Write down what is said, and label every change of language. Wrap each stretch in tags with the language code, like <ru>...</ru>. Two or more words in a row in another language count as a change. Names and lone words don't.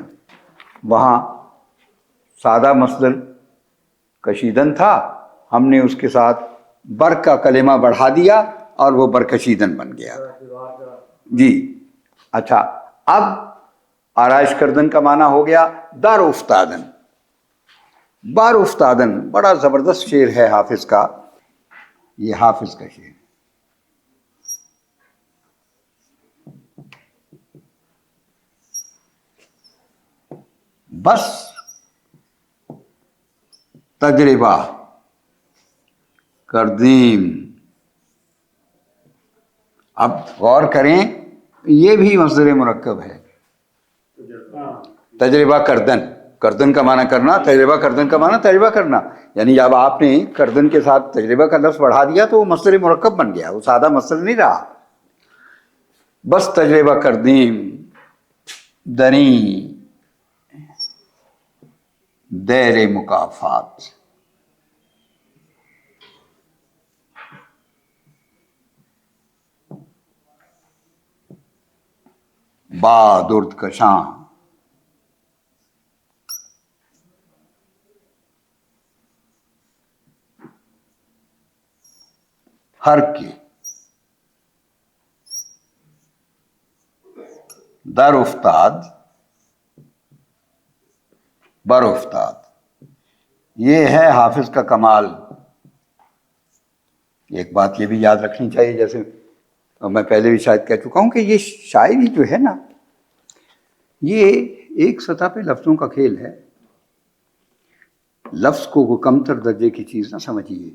<ur>وہاں سادہ مصدر کشیدن تھا، ہم نے اس کے ساتھ بر کا کلمہ بڑھا دیا اور وہ برکشیدن بن گیا. جی اچھا، اب</ur> <fa>آرائش کردن</fa> <ur>کا معنی ہو گیا</ur> <fa>دار افتادن. بار افتادن</fa> <ur>بڑا زبردست شعر ہے حافظ کا، یہ حافظ کا شعر.</ur> <fa>بس تجربہ کردیم.</fa> <ur>اب غور کریں، یہ بھی مصدر مرکب ہے.</ur> <fa>تجربہ کردن</fa> <ur>کا معنی کرنا،</ur> <fa>تجربہ کردن</fa> <ur>کا معنی تجربہ کرنا. یعنی جب آپ نے کردن کے ساتھ تجربہ کا لفظ بڑھا دیا تو وہ مصدر مرکب بن گیا، وہ سادہ مصدر نہیں رہا.</ur> <fa>بس تجربہ کردیم دریں دیر مکافات. با درد کشاں ہر کے در افتاد بر افتاد.</fa> <ur>یہ ہے حافظ کا کمال. ایک بات یہ بھی یاد رکھنی چاہیے، جیسے میں پہلے بھی شاید کہہ چکا ہوں کہ یہ شاعری جو ہے نا، یہ ایک سطح پہ لفظوں کا کھیل ہے. لفظ کو کوئی کمتر درجے کی چیز نہ سمجھیے.</ur>